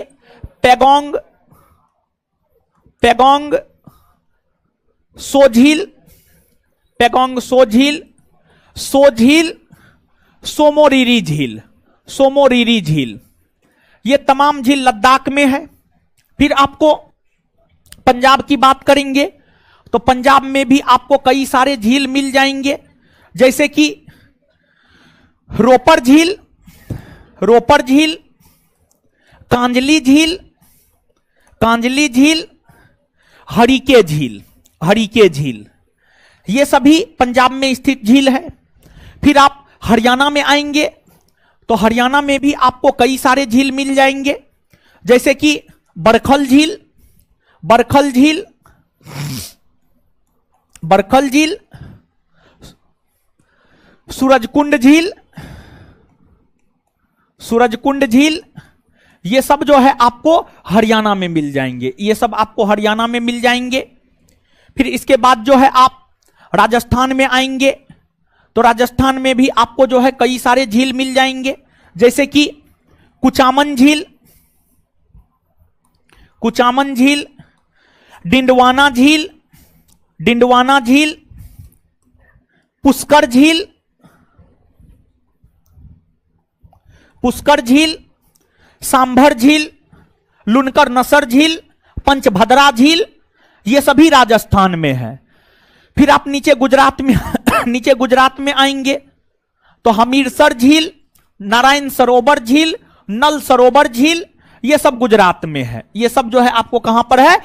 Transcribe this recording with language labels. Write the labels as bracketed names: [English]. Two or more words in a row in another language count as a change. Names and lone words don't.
[Hindi] पैगोंग, पैगोंग सो झील, पैगोंग सो झील, सो झील, सोमोरीरी झील, सोमोरीरी झील, ये तमाम झील लद्दाख में है। फिर आपको पंजाब की बात करेंगे तो पंजाब में भी आपको कई सारे झील मिल जाएंगे, जैसे कि रोपर झील, रोपर झील, कांजली झील, कांजली झील, हरिके झील, हरिके झील, ये सभी पंजाब में स्थित झील है। फिर आप हरियाणा में आएंगे तो हरियाणा में भी आपको कई सारे झील मिल जाएंगे, जैसे कि बरखल झील, बरखल झील, बरखल झील, सूरजकुंड झील, सूरजकुंड झील, ये सब जो है आपको हरियाणा में मिल जाएंगे, ये सब आपको हरियाणा में मिल जाएंगे। फिर इसके बाद जो है आप राजस्थान में आएंगे तो राजस्थान में भी आपको जो है कई सारे झील मिल जाएंगे, जैसे कि कुचामन झील, कुचामन झील, डिंडवाना झील, डिंडवाना झील, पुष्कर झील, पुष्कर झील, सांभर झील, लुनकर नसर झील, पंचभद्रा झील, ये सभी राजस्थान में है। फिर आप नीचे गुजरात में नीचे गुजरात में आएंगे तो हमीरसर झील, नारायण सरोवर झील, नल सरोवर झील, ये सब गुजरात में है। ये सब जो है आपको कहां पर है?